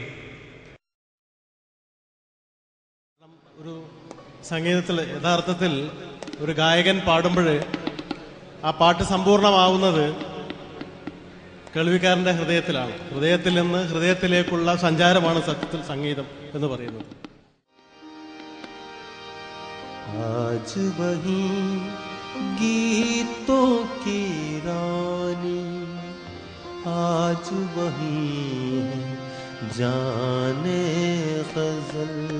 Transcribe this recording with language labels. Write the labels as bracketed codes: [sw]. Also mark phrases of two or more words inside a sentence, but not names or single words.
[ml] ഒരു സംഗീതത്തിൽ യഥാർത്ഥത്തിൽ ഒരു ഗായകൻ പാടുമ്പോൾ ആ പാട്ട് സമ്പൂർണ്ണമാവുന്നത് കേൾവിക്കാരൻ്റെ ഹൃദയത്തിലാണ്. ഹൃദയത്തിൽ നിന്ന് ഹൃദയത്തിലേക്കുള്ള സഞ്ചാരമാണ് സത്യത്തിൽ സംഗീതം എന്ന് പറയുന്നത്. [hi] आज वही गीतों की रानी, आज वही है जाने गजल,